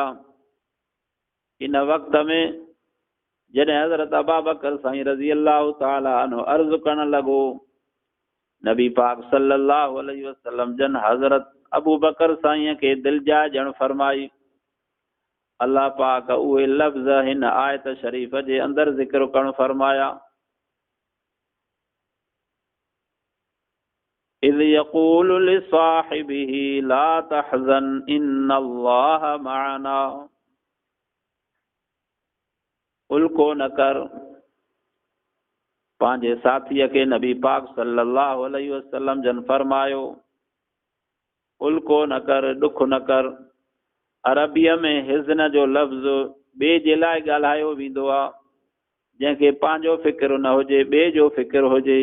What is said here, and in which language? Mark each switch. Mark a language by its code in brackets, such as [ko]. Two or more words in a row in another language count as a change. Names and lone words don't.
[sd] इन वक़्त में जॾहिं हज़रत अबू बकर साईं [ar] رضي الله تعالى عنه [sd] अर्ज़ु करणु लॻो, नबी पाक [ar] صلى الله عليه وسلم [sd] जन हज़रत अबू बकर साईं खे दिलजाए ॼण फरमाई। अल्लाह पाक उहे लफ़्ज़ हिन आयत शरीफ़ जे अंदरि ज़िक्र करणु फरमाया। [ar] إذ يقول لصاحبه لا تحزن إن الله معنا. [sd] उल्को न कर, पंहिंजे साथीअ खे नबी पाक [ar] صلى الله عليه وسلم [sd] जन फरमायो, उल्को न कर, ॾुख न कर। अरबीअ में हिज़न जो लफ़्ज़ ॿिए जे लाइ ॻाल्हायो वेंदो आहे, जंहिंखे पंहिंजो फ़िक्र न हुजे, ॿिए जो फ़िक्र हुजे।